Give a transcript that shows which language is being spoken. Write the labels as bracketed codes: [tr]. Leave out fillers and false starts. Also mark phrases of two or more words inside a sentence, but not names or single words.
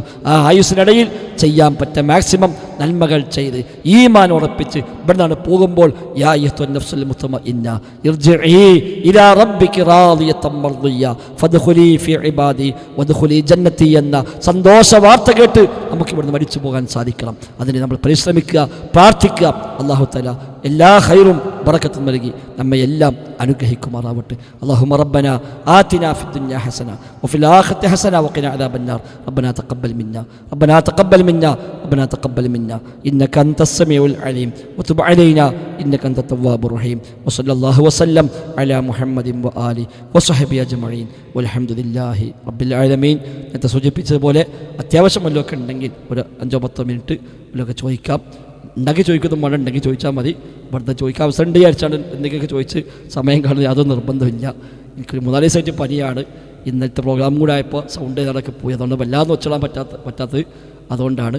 [ml] ആ ആയുസ്സിനിടയിൽ ചെയ്യാൻ പറ്റുന്ന മാക്സിമം നന്മകൾ ചെയ്ത് ഈമാൻ ഉറപ്പിച്ച് ഇവിടെ നിന്നാണ് പോകുമ്പോൾ [ar] يا أيتها النفس المطمئنة ارجعي إلى ربك راضية مرضية فادخلي في عبادي وادخلي جنتي [ml] എന്ന സന്തോഷ വാർത്ത കേട്ട് നമുക്ക് ഇവിടുന്ന് മരിച്ചു പോകാൻ സാധിക്കണം. അതിന് നമ്മൾ പരിശ്രമിക്കുക, പ്രാർത്ഥിക്കുക. [ar] الله تعالى [ml] എല്ലാ ഖൈറും ബറക്കത്തും നൽകി നമ്മെ എല്ലാം അനുഗ്രഹിക്കുമാറാവട്ടെ. [ar] اللهم ربنا آتنا في الدنيا حسنة وفي الآخرة حسنة وقنا عذاب النار. ربنا تقبل منا ربنا تقبل منا إنك أنت السميع العليم وتب علينا إنك أنت التواب الرحيم وصلى الله وسلم على محمد وآله وصحبه أجمعين والحمد لله رب العالمين. [ml] നേരത്തെ സൂചിപ്പിച്ചതുപോലെ അത്യാവശ്യം വല്ലതൊക്കെ ഉണ്ടെങ്കിൽ ഒരു 5-10 മിനിറ്റ് വല്ലതൊക്കെ ചോദിക്കാം. ഉണ്ടെങ്കിൽ ചോദിക്കുന്നതും വേണം, ഉണ്ടെങ്കിൽ ചോദിച്ചാൽ മതി. ഇവിടുത്തെ ചോദിക്കാൻ അവസരം ഉണ്ട് വിചാരിച്ചാണ് എന്തെങ്കിലുമൊക്കെ ചോദിച്ച് സമയം കാണുന്നത്. യാതൊരു നിർബന്ധമില്ല. എനിക്കൊരു 3-4 ദിവസമായിട്ട് പനിയാണ്. ഇന്നത്തെ പ്രോഗ്രാം കൂടെ ആയപ്പോൾ സൗണ്ട് ഏതാണ്ടൊക്കെ പോയി, അതുകൊണ്ട് വല്ലാതെ വെച്ചിടാൻ പറ്റാത്തത് അതുകൊണ്ടാണ്.